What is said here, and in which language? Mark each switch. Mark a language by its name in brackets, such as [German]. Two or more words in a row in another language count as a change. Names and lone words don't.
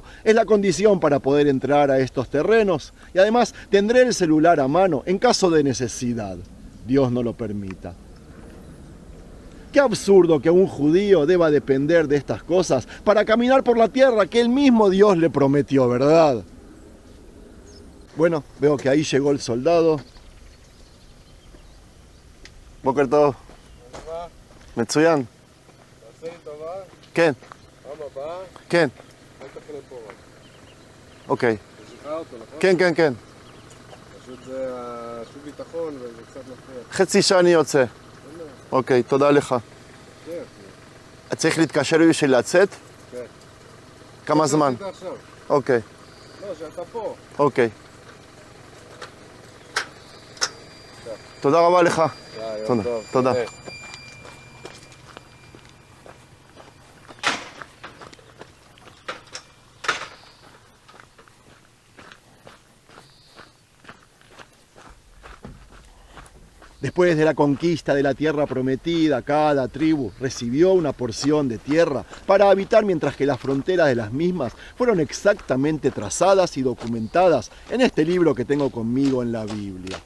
[Spanish] Es la condición para poder entrar a estos terrenos. Y además tendré el celular a mano en caso de necesidad. Dios no lo permita. Qué absurdo que un judío deba depender de estas cosas para caminar por la tierra que el mismo Dios le prometió, ¿verdad? Bueno, veo que ahí llegó el soldado. [Hebrew] בוקר טוב. מצוין. כן. כן. אוקיי. כן, כן, כן. פשוט זה השוק ביטחון וזה קצת מפריע. חצי שעה אני יוצא. אוקיי, תודה לך. כן. צריך להתקשר בשביל לצאת? כן. כמה זמן? עכשיו. אוקיי. לא, שאתה פה. אוקיי. תודה רבה לך. יום טוב. תודה. [Spanish] Después de la conquista de la tierra prometida, cada tribu recibió una porción de tierra para habitar, mientras que las fronteras de las mismas fueron exactamente trazadas y documentadas en este libro que tengo conmigo en la Biblia.